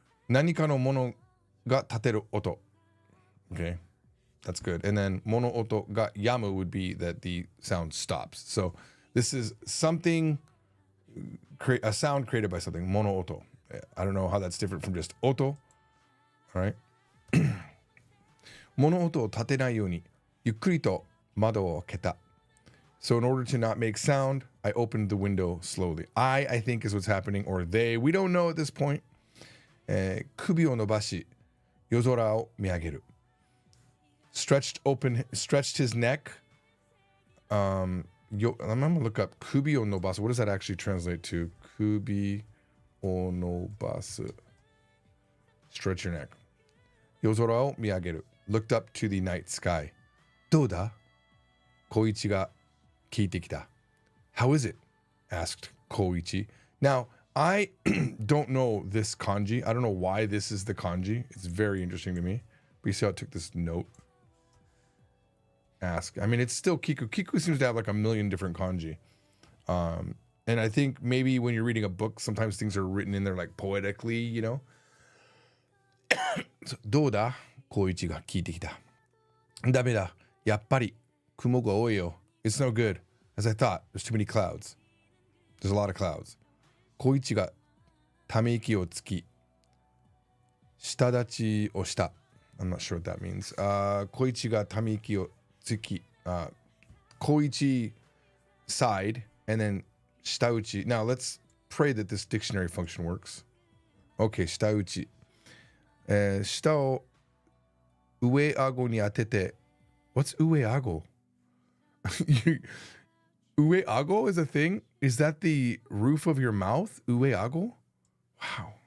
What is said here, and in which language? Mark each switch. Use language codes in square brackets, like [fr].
[ja] Nanika no mono ga tateru oto. [en] Okay. That's good. And then [ja] mono oto ga yamu [en] would be that the sound stops. So this is something, a sound created by something, mono oto. I don't know how that's different from just oto. All right. [ja] 物音を立てないようにゆっくりと窓を開けた. [en] So in order to not make sound, I opened the window slowly. I think is what's happening, or they. We don't know at this point. [ja] 首を伸ばし夜空を見上げる. [en] Stretched his neck. I'm gonna look up 首を伸ばす. What does that actually translate to? [ja] 首を伸ばす. [en] Stretch your neck. [ja] 夜空を見上げる. [en] Looked up to the night sky. [ja] どうだ? Koichiが聞いてきた. [en] How is it? Asked Koichi. Now, I don't know this kanji. I don't know why this is the kanji. It's very interesting to me. But you see how it took this note? Ask. I mean, it's still Kiku. Kiku seems to have like a million different kanji. And I think maybe when you're reading a book, sometimes things are written in there like poetically, you know? [ja] So, どうだ? Koichiが聞いてきた. ダメだ.やっぱり雲が多いよ. [en] It's no good. As I thought, there's too many clouds. There's a lot of clouds. [ja] 小一がため息をつき、舌立ちをした. [en] I'm not sure what that means. [ja] 小一がため息をつき、小一 [en] sighed, and then [ja] 舌打ち. [en] Now let's pray that this dictionary function works. [ja] Okay, 舌打ち.舌を上顎に当てて.What's 上顎? [en] Ue ago is a thing? Is that the roof of your mouth? Ue ago? Wow.